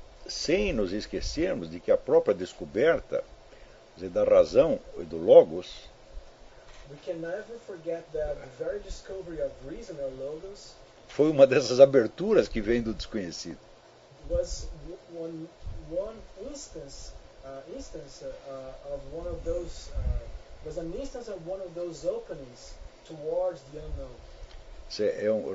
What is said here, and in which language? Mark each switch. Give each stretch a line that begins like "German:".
Portuguese: Sem nos esquecermos de que a própria descoberta, quer dizer, da razão e do logos,
English: we can never forget that the very discovery of reason or logos
Portuguese: foi uma dessas aberturas que vem do desconhecido.
English: Was one instance of one of those was an instance of one of those openings towards the unknown.